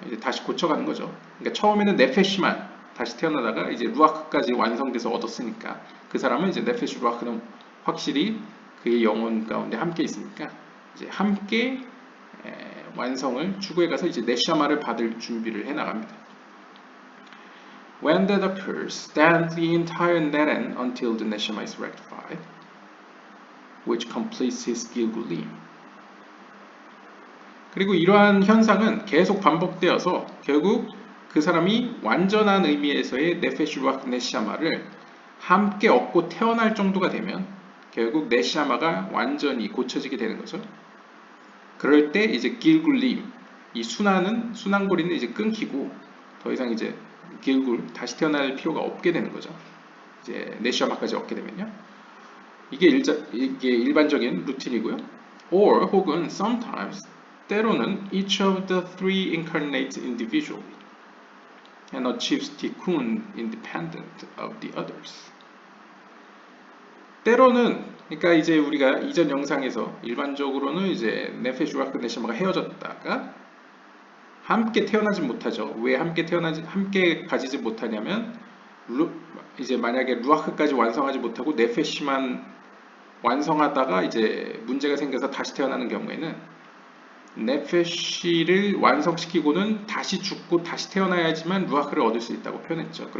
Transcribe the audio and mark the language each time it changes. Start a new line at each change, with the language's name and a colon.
Korean: 이제 다시 고쳐가는 거죠. 그러니까 처음에는 네페시만 다시 태어나다가 이제 루아크까지 완성돼서 얻었으니까 그 사람은 이제 네페시 루아크는 확실히 그의 영혼 가운데 함께 있으니까 이제 함께 완성을 추구해 가서 이제 네샤마를 받을 준비를 해 나갑니다.
English: When that occurs, stand the entire neren until the neshama is rectified, which completes his gilgulim.
Korean: 그리고 이러한 현상은 계속 반복되어서 결국 그 사람이 완전한 의미에서의 네페시 루아크 네샤마를 함께 얻고 태어날 정도가 되면 결국 네샤마가 완전히 고쳐지게 되는 거죠. 그럴 때 이제 길굴림, 이 순환고리는 이제 끊기고 더 이상 이제 길굴 다시 태어날 필요가 없게 되는 거죠. 이제 네샤마까지 얻게 되면요. 이게 일반적인 루틴이고요.
English: Or
Korean: 혹은
English: sometimes
Korean: 때로는
English: each of the three incarnates individually and achieves tikkun independent of the others.
Korean: 때로는 그러니까 이제 우리가 이전 영상에서 일반적으로는 이제 네페시 루아크 네샤마가 헤어졌다가 함께 태어나지 못하죠. 왜 함께 가지지 못하냐면 이제 만약에 루아크까지 완성하지 못하고 네페시만 완성하다가 이제 문제가 생겨서 다시 태어나는 경우에는 네페시를 완성시키고는 다시 죽고 다시 태어나야지만 루아크를 얻을 수 있다고 표현했죠.